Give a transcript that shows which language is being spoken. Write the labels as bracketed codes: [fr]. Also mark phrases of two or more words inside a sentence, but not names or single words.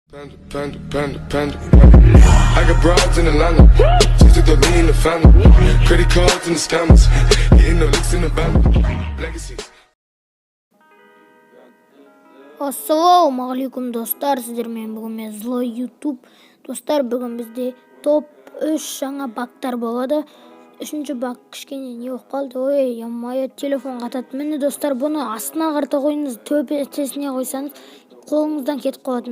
[en] Panda. I got broads in Atlanta. Just to throw me in the family. Credit cards and the scammers. Hitting the licks in the band. Legacies. [kk] Ассалаумағалейкум достар, сіздермен бүгін Злой YouTube. Достар, бүгін бізде топ 3 жаңа бактар болады. Үшінші бак кішкене не болып қалды? Ой, ямай телефон қатады. Міне достар, бұны астына қарта қойыңыз, төбесіне қойсаңыз, қолыңыздан кетіп қалады.